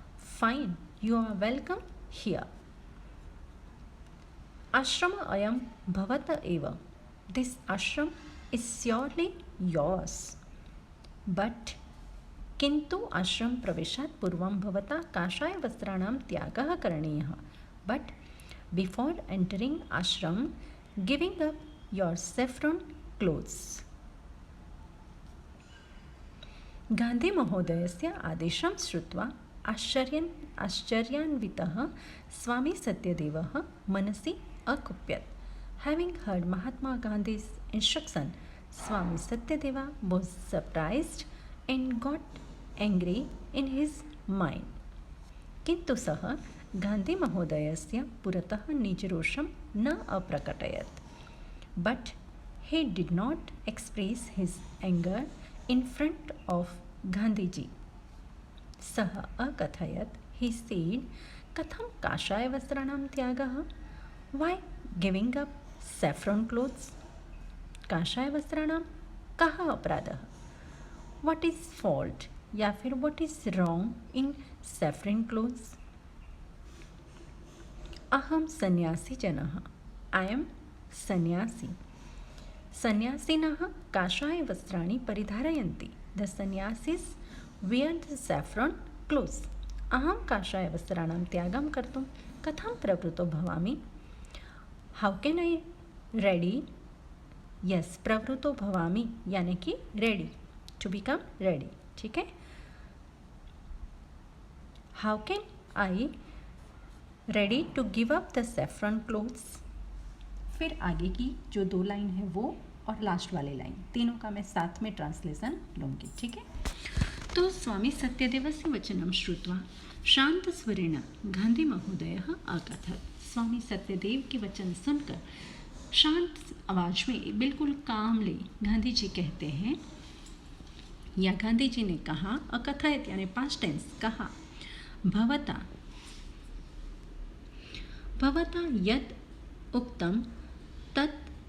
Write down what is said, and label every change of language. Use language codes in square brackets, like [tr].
[en] Fine, you are welcome here. [sa] Ashrama ayam bhavata eva. [en] This ashram is surely yours. But [sa] किंतु आश्रम प्रवेशात् पूर्वं भवता काषाय वस्त्राणां त्यागः करणीयः, [en] But before entering ashram giving up your saffron clothes. [sa] Gandhi महोदयस्य आदेशं श्रुत्वा आश्चर्यान्वितः स्वामी सत्यदेवः मनसि अकुप्यत्। [en] Having heard Mahatma Gandhi's instruction, Swami Satyadeva was surprised and got angry in his mind. [sa] किंतु सः गांधी महोदयस्य पुरतः निजरोषं न अप्रकटयत्, [en] but he did not express his anger in front of Gandhiji. [sa] सः अकथयत्, [en] he said, [sa] कथं काषाय वस्त्राणां त्यागः, [en] why giving up saffron clothes, [sa] काषाय वस्त्राणां कः अपराधः, [en] what is fault [hi] या फिर [en] what is wrong in saffron clothes। [sa] अहम सन्यासी जनः, [en] I am [sa] सन्यासी। सन्यासिनः काषाय वस्त्राणि परिधारयन्ति, [en] the sannyasis wear the saffron clothes। [sa] अहम काषाय वस्त्राणां त्यागं कर्तुं कथं प्रवृत्तो भवामि, [en] how can I ready, yes, [sa] प्रवृत्तो भवामि [hi] यानी कि [sa] ready, [en] to become ready, [hi] ठीक है। [en] How can I ready to give up the saffron clothes। [hi] फिर आगे की जो दो लाइन है वो और लास्ट वाली लाइन, तीनों का मैं साथ में ट्रांसलेशन लूँगी, ठीक है। [sa] तो स्वामी सत्यदेवस्य वचनं श्रुत्वा शांतस्वरेण गांधी महोदयः अकथयत्। [hi] स्वामी सत्यदेव के वचन सुनकर शांत आवाज में बिल्कुल कामली गांधी जी कहते हैं, या गांधी जी ने कहा, अकथयत यानी पास्ट टेंस, कहा, [sa] भवता भवता यत् उक्तं तत्